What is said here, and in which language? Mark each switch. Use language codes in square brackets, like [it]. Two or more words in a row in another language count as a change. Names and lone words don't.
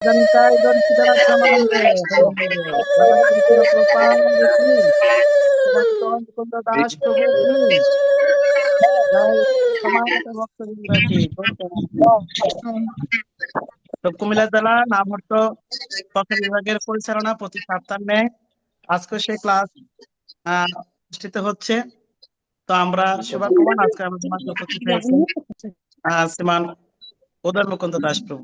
[bn] Jankai Don Siddharthamande, Hare, Bhagavad Gita Prabhupada Ki, Bhagwan Mukunda Das Prabhu Ki, Jai Samata Bhakta Vrinda Ki, তো কুমিল্লা জেলা নামহট্ট তথ্য বিভাগের পরিচালনা প্রতি সপ্তাহে নেয় আজকে সেই ক্লাস অনুষ্ঠিত হচ্ছে। তো আমরা শুভাগমন আজকে আমাদের মাঝে উপস্থিত হয়েছেন শ্রীমান উদয় মুকুন্দ দাস প্রভু।